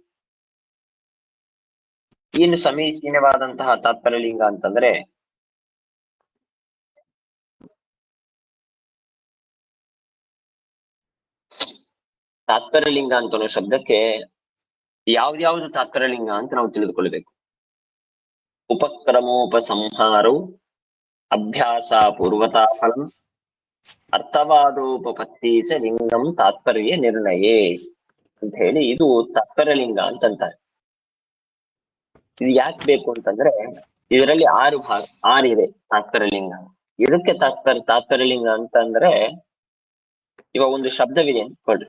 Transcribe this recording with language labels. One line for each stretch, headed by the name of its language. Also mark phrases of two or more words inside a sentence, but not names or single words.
Kannada: ಏನು ಸಮೀಚೀನವಾದಂತಹ ತಾತ್ಪರ್ಯ ಲಿಂಗ ಅಂತಂದ್ರೆ ತಾತ್ಪರ್ಯ ಲಿಂಗ ಅಂತ ಅನ್ನೋ ಶಬ್ದಕ್ಕೆ ಯಾವ್ದ್ಯಾವ್ದು ತಾತ್ಪರ್ಯ ಲಿಂಗ ಅಂತ ನಾವು ತಿಳಿದುಕೊಳ್ಬೇಕು.
Sanskrit: ಉಪಕ್ರಮೋಪಸಂಹಾರವು ಅಭ್ಯಾಸ ಪೂರ್ವತಾ ಫಲಂ ಅರ್ಥವಾದೋಪಪತ್ತಿ ಚ ಲಿಂಗಂ ತಾತ್ಪರ್ಯ ನಿರ್ಣಯೇ
Kannada: ಅಂತ ಹೇಳಿ ಇದು ತಾತ್ಪರ್ಯ ಲಿಂಗ ಅಂತಂತಾರೆ. ಇದು ಯಾಕೆ ಬೇಕು ಅಂತಂದ್ರೆ ಇದರಲ್ಲಿ 6 ಇದೆ ತಾತ್ಪರ್ಯ ಲಿಂಗ. ಇದಕ್ಕೆ ತಾತ್ಪರ್ಯ ಲಿಂಗ ಅಂತಂದ್ರೆ ಇವಾಗ ಒಂದು ಶಬ್ದವಿದೆ ಅನ್ಕೊಳ್ರಿ.